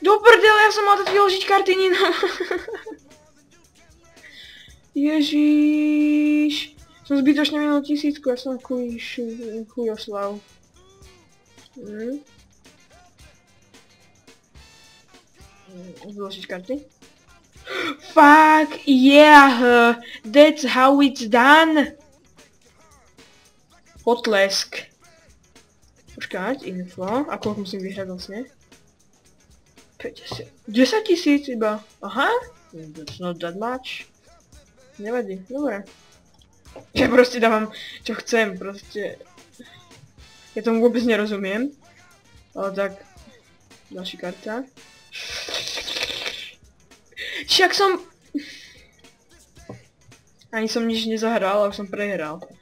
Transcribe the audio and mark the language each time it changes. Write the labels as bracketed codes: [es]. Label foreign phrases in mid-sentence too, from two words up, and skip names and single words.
[sk] Do prdele, ja som mal teď vyložiť karty Nina. Ježiš. Som zbytočne minul 1000, ja som chujoslav. Vyložiť karty. [en] Fuck yeah! That's how it's done! [sk] Potlesk. Počkať, info. A koľko musím vyhrať vlastne? 50. 10 000 iba. Aha. [en] That's not that much. [sk] Nevadí, dobre. Ja proste dávam, čo chcem, proste. Ja tomu vôbec nerozumiem. Ale tak. Ďalší karta. Však som... Ani som nič nezahral, ale som prehral.